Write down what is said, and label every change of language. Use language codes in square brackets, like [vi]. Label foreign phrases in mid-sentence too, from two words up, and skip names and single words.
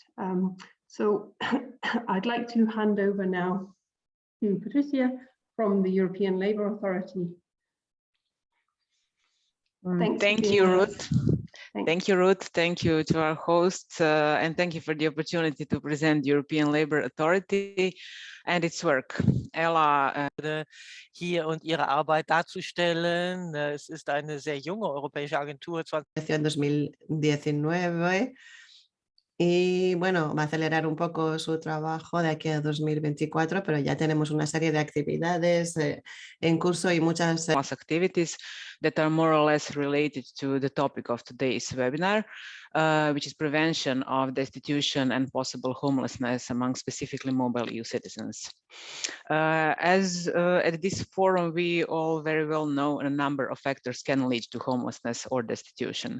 [en] So I'd like to hand over now to Patricia from the European Labour Authority. Thank you, Ruth. Thank you, Ruth. Thank you to our hosts, and thank you for the opportunity to present the European Labour Authority and its work. [es] Ella, [de] hier und ihre Arbeit darzustellen. Es ist eine sehr junge europäische Agentur. 2019. [es] Y bueno, va a acelerar un poco su trabajo de aquí a 2024, pero ya tenemos una serie de actividades en curso y muchas [en] activities that are more or less related to the topic of today's webinar, which is prevention of destitution and possible homelessness among specifically mobile EU citizens. At this forum, we all very well know a number of factors can lead to homelessness or destitution.